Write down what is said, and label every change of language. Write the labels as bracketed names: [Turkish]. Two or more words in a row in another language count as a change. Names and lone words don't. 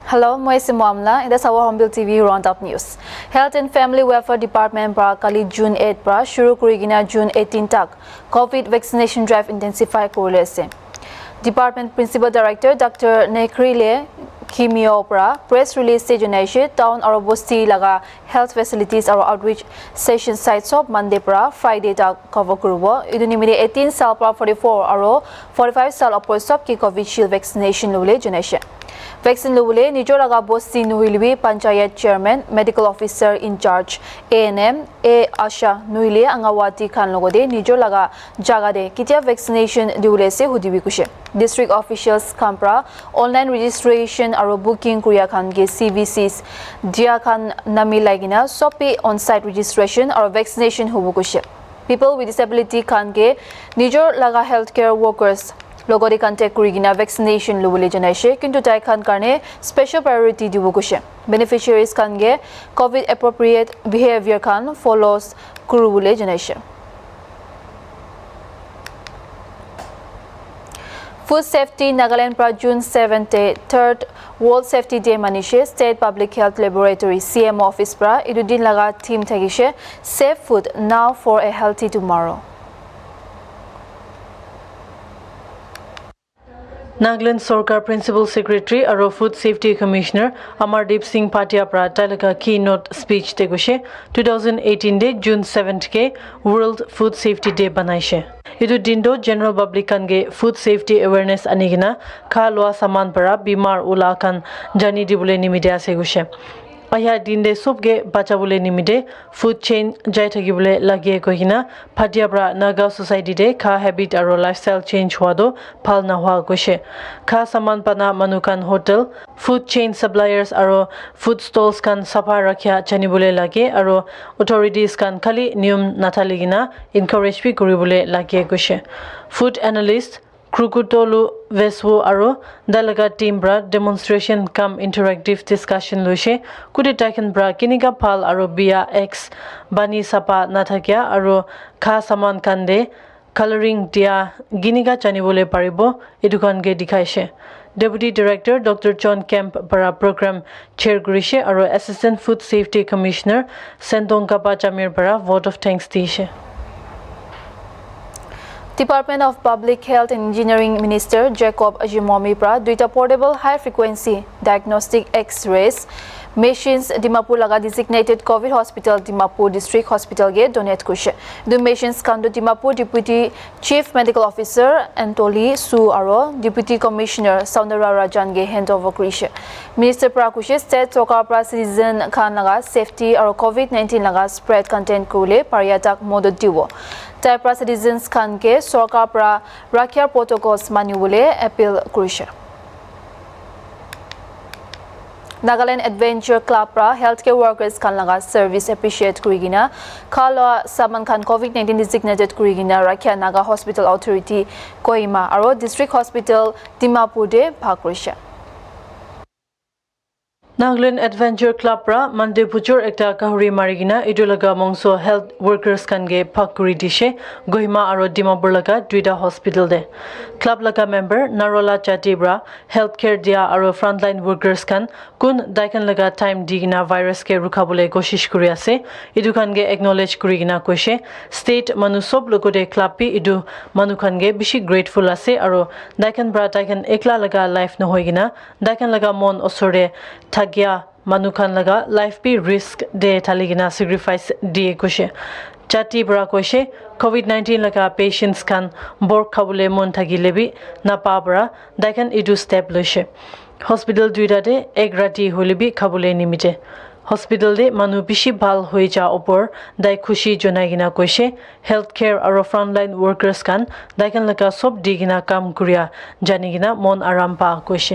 [Naga Pidgin] Hello, moi Simamla. [English] In the Sawa Hornbill TV Roundup News. [Naga Pidgin] Health and Family Welfare Department pra kali June 8 pra shuru kurigina June 18 tak [English] COVID vaccination drive intensify [Naga Pidgin] korle ase. [English] Department Principal Director Dr. [Naga Pidgin] Nekrile Kimio pra [English] press release [Naga Pidgin] se junaishi town or bosti laga [English] health facilities [Naga Pidgin] or [English] outreach session sites [Naga Pidgin] of Monday pra Friday tak cover kurbo. Idunimide 18 sal pra 44 aro 45 sal upper sub ki COVID shield vaccination lule junaishi. Vaccine lule nijor laga bosti nuilbi panchayat [English] chairman medical officer in charge [Naga Pidgin] ANM A Asha nuile angawati khan logode nijor laga jaga de kitia vaccination diule se hudibi kushe. [English] District officials [Naga Pidgin] kampra [English] online registration [Naga Pidgin] aro booking kuriya khan ge CVCs dia khan nami lagina sopi [English] on site registration [Naga Pidgin] or vaccination hubu kushe. [English] People with disability [Naga Pidgin] khan ge nijor laga [English] healthcare workers [Naga Pidgin] logori contact kurigina vaccination lubule janaishe kintu tai khan karne [English] special priority [Naga Pidgin] dibu kushe. Beneficiaries khan ge [English] COVID appropriate behavior [Naga Pidgin] khan follows kurubule janaishe. Food Safety Nagaland pra June 7th 3rd World Safety Day manishe State Public Health Laboratory CM office pra idudin laga team thagishe [English] Safe Food Now for a Healthy Tomorrow. [Naga Pidgin] Nagaland Sarkar [English] Principal Secretary [Naga Pidgin] aro [English] Food Safety Commissioner [Naga Pidgin] Amardeep Singh Patia pra talaga [English] keynote speech [Naga Pidgin] tegushe 2018 de June 7th ke World Food Safety Day banaishe. Idu dindo [English] general public [Naga Pidgin] kan ge [English] food safety awareness [Naga Pidgin] anigina kha loa saman para bimar ula kan jani dibule nimide ase gushe. Aya dinde sobge bachabule nimide [English] food chain [Naga Pidgin] jai thagibule lage kohina Patia pra Naga society de kha habit aro lifestyle change huado phal na hua gushe. Kha saman pana manukan [English] hotel food chain suppliers [Naga Pidgin] aro [English] food stalls [Naga Pidgin] kan safa rakhya chanibule lage aro authorities kan khali niyam nathaligina encourage pi kuribule lage gushe. [English] Food analyst [Naga Pidgin] Krukutolu Veswo aro dalaga team bra [English] demonstration cum interactive discussion [Naga Pidgin] lushe kuditakan bra kiniga pal aro bia x bani sapa nathakya aro kha saman kande coloring dia giniga chanibole paribo edukan ge dikhaise. [English] Deputy Director [Naga Pidgin] Dr. John Kemp para [English] program chair [Naga Pidgin] gurishe aro [English] Assistant Food Safety Commissioner [Naga Pidgin] Sentong Kapa Chamir para [English] vote of thanks [Naga Pidgin] dishe. Department of Public Health and Engineering Minister Jacob Ajimomi pra duita [English] portable high frequency diagnostic X-rays machines [Naga Pidgin] Dimapur laga [English] designated COVID hospital [Naga Pidgin] Dimapur [English] district hospital [Naga Pidgin] ge donate kushe. The machines kando Dimapur [English] Deputy Chief Medical Officer [Naga Pidgin] Antoli Su aro [English] Deputy Commissioner [Naga Pidgin] Saundara Rajan ge handover kushe. Minister pra kushe state sokar pra citizen khan laga safety aro COVID-19 laga [English] spread content [Naga Pidgin] kule pariyatak modot diwo. Taipra citizens khan ke sorkar pra rakhya protocols manibule appeal kushe. Nagaland Adventure Club pra [English] healthcare workers [Naga Pidgin] kan laga [English] service appreciate [Naga Pidgin] kurigina khala saman khan [English] COVID-19 designated [Naga Pidgin] kurigina Rakhya Naga Hospital Authority Kohima aro District Hospital Dimapur de bhakrisha. Nagaland Adventure Club pra Monday puchur ekta kahuri marigina idulaga mongso [English] health workers [Naga Pidgin] kan ge phakuri dishe Gohima aro Dimapur laga duita hospital de. Club laga member Narola Chatibra healthcare dia aro [English] frontline workers [Naga Pidgin] kan kun daikan laga time digina virus ke rukhabule koshish kuri ase idu kan ge acknowledge kurigina koishe state manu sob logode club pi idu manu kan ge bishi grateful ase aro daikan bra daikan ekla laga life no hoigina daikan laga mon osore Gya manukan laga life pi risk de taligina sacrifice die kushe chati bra koshe COVID-19 laga patients kan bor khabule mon thagilebi na pabra daikan idu step lushe hospital duida de egrati holebi khabule nimite hospital de manu bishi bhal hoi ja opor dai khushi jonagina koshe healthcare aro [English] frontline workers [Naga Pidgin] kan daikan laga sob digina kam kuria janigina mon aram pa koshe.